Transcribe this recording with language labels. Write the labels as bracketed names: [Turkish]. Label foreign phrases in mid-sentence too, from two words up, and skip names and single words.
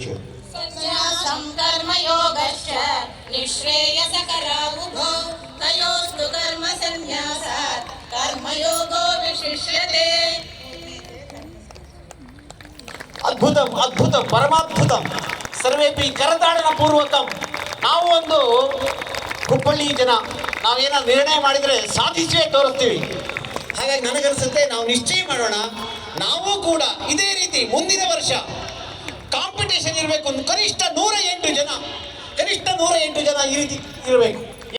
[Sanskrit] सन्न्यासं कर्मयोगश्च निःश्रेयसकरावुभौ तयोस्तु कर्मसन्न्यासात् कर्मयोगो विशिष्यते ಅದ್ಭುತಂ ಅದ್ಭುತಂ ಪರಮಾದ್ಭುತಂ ಸರ್ವೇಪಿ ಕರತಾಡನ ಪೂರ್ವಕಂ. [Kannada] ನಾವು ಒಂದು ಹುಬ್ಬಳ್ಳಿ ಜನ ನಾವೇನ ನಿರ್ಣಯ ಮಾಡಿದರೆ ಸಾಧಿಸೇ ತೋರಿಸ್ತೀವಿ. ಹಾಗಾಗಿ ನನಗನ್ಸುತ್ತೆ ನಾವು ನಿಶ್ಚಯ ಮಾಡೋಣ, ನಾವು ಕೂಡ ಇದೇ ರೀತಿ ಮುಂದಿನ ವರ್ಷ ಕಾಂಪಿಟೇಷನ್ ಇರಬೇಕು. ಕನಿಷ್ಠ 108 ಜನ ಈ ರೀತಿ ಇರಬೇಕು.